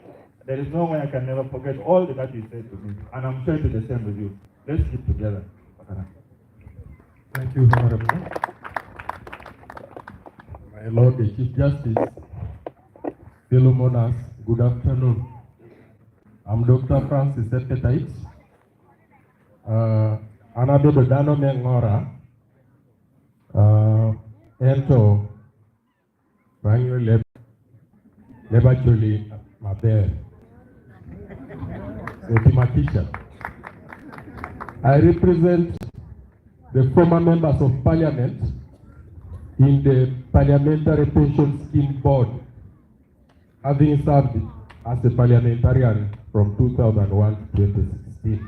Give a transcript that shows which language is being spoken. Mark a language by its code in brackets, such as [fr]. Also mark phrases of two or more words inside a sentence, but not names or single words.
[en] There is no way I can never forget all that he said to me. And I'm sure it is the same with you. Let's keep together. Thank you, Honorable. My Lord, the Chief Justice, fellow monarchs, good afternoon. I'm Dr. Francis Epetite. [ach] Anado Dano Mengora, Ento, Ranyo Lebachuli Maber, [en] mathematician. I represent the former members of parliament in the Parliamentary Pension Scheme Board, having served as a parliamentarian from 2001 to 2016.